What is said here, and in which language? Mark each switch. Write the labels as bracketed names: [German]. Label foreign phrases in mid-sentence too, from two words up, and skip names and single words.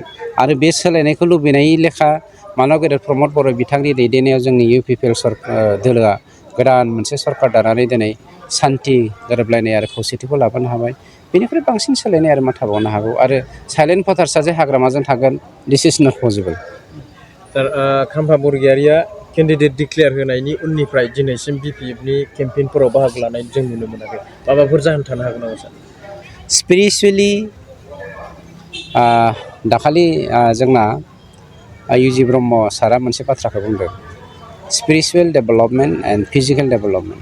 [Bodo] आरो बे सोलायनायखौ लुबैनाय लेखा मानव गेदेर प्रमद बर' बिथांनि दैदेननायाव जोंनि इउपिपिएल दोलोआ गोदान मोनसे सरकार दानानै दिनै सान्थि गोरोबलायनाय आरो खौसेथिखौ लाबोनो हाबाय। बेनिफ्राय बांसिन सोलायनाय आरो मा थाबावनो हागौ। आरो साइलेन्ट भटार्सआ जे हाग्रामाजों थागोन, [English] This is not possible. [Bodo] सार, खाम्फा बरगयारिया [English] candidate declare [Bodo] होनायनि उननिफ्राय दिनैसिम बिपिएफनि केम्पेइनफोराव बाहागो लानाय जों नुनो मोनाखै। माबाफोर जाहोन थानो हागोन नामा सार? स्पिरिचुवेलि दाखालि जोंना इउजि ब्रह्म सारा मोनसे बाथ्राखौ बुंदों, [English] spiritual development and physical development.